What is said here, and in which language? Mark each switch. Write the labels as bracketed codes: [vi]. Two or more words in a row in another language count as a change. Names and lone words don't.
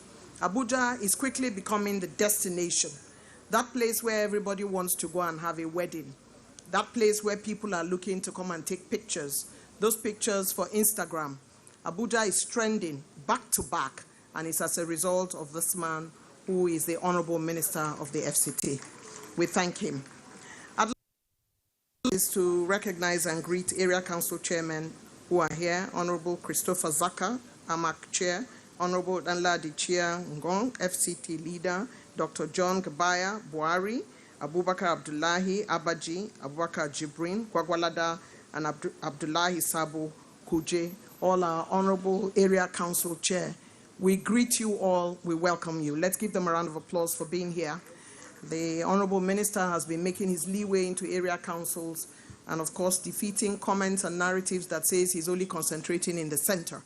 [en] Abuja is quickly becoming the destination, that place where everybody wants to go and have a wedding, that place where people are looking to come and take pictures, those pictures for Instagram. Abuja is trending back to back, and it's as a result of this man who is the Honorable Minister of the FCT. We thank him. I'd like to recognize and greet Area Council Chairmen who are here: Honorable Christopher Zaka, AMAC Chair; Honorable Danladi Chia Ngong, FCT Leader; Dr. John Gabaya Buhari, Abubakar Abdullahi Abaji, Abubakar Jibrin Kwagwalada, and Abdullahi Sabo Kuje, all our Honorable Area Council Chair. We greet you all, we welcome you. Let's give them a round of applause for being here. The Honorable Minister has been making his leeway into area councils and of course defeating comments and narratives that says he's only concentrating in the center.